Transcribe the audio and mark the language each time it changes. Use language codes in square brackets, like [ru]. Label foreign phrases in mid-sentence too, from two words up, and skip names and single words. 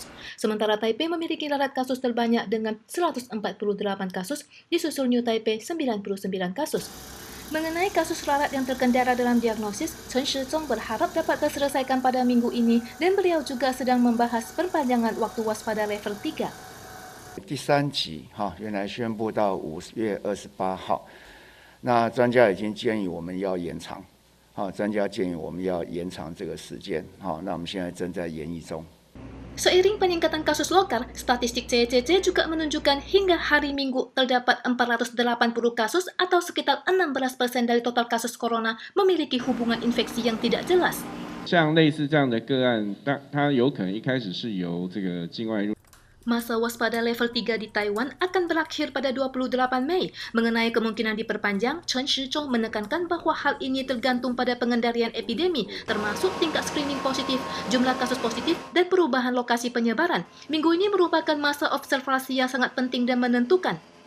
[id] Sementara Taipei memiliki rarat kasus terbanyak dengan 148 kasus, disusul New Taipei 99 kasus. Mengenai kasus rarat yang terkendara dalam diagnosis, Chen Shizhong berharap dapat terselesaikan pada minggu ini dan beliau juga sedang membahas perpanjangan waktu waspada level 3. [zh] 第3级原来宣布到5月28号，那专家已经建议我们要延长。专家建议我们要延长这个时间，那我们现在正在研议中。 [id] Seiring peningkatan kasus lokal, statistik CCC juga menunjukkan hingga hari Minggu terdapat 480 kasus atau sekitar 16% dari total kasus corona memiliki hubungan infeksi yang tidak jelas. [zh] 像类似这样的个案，它有可能一开始是由这个境外入。 [id] Masa waspada level 3 di Taiwan akan berakhir pada 28 Mei. Mengenai kemungkinan diperpanjang, Chen Shizhong menekankan bahwa hal ini tergantung pada pengendalian epidemi, termasuk tingkat screening positif, jumlah kasus positif, dan perubahan lokasi penyebaran. Minggu ini merupakan masa observasi yang sangat penting dan menentukan.